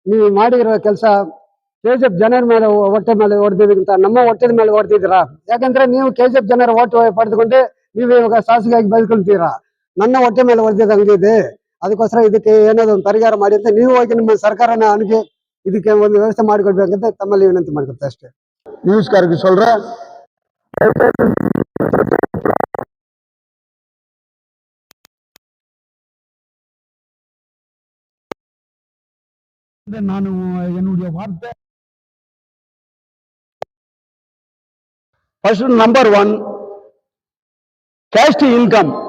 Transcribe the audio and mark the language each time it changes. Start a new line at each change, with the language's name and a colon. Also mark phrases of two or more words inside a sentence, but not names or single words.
Kannada: ನೀವು ಮಾಡಿರೋ ಕೆಲಸ ಕೆಜಿಎಫ್ ಜನರ ಮೇಲೆ ಹೊಟ್ಟೆ ಮೇಲೆ ಹೊಡೆದಿದ್ದಕ್ಕಿಂತ ನಮ್ಮ ಹೊಟ್ಟೆದ ಮೇಲೆ ಹೊಡೆದಿದ್ದೀರಾ? ಯಾಕಂದ್ರೆ ನೀವು ಕೆಜಿಎಫ್ ಜನರ ಓಟ್ ಪಡೆದುಕೊಂಡು ನೀವು ಇವಾಗ ಶಾಸಕಿಯಾಗಿ ಬದುಕೊಳ್ತೀರಾ. ನನ್ನ ಹೊಟ್ಟೆ ಮೇಲೆ ಹೊಡೆದಿದ್ದು ಹಂಗಿದೆ. ಅದಕ್ಕೋಸ್ಕರ ಇದಕ್ಕೆ ಏನಾದ್ರು ಒಂದು ಪರಿಹಾರ ಮಾಡಿ ಅಂತ ನೀವು ಹೋಗಿ ನಿಮ್ಮ ಸರ್ಕಾರನ ಅನುಗೆ ಇದಕ್ಕೆ ಒಂದು ವ್ಯವಸ್ಥೆ ಮಾಡಿಕೊಡ್ಬೇಕಂತ ತಮ್ಮಲ್ಲಿ ವಿನಂತಿ ಮಾಡ್ಕೊಳ್ತಾ ಅಷ್ಟೇ.
Tamil: நியூஸ்காருக்கு சொல்றேன். ನಾನು என்னுடைய வார்த்தை
English: first number 1 caste income.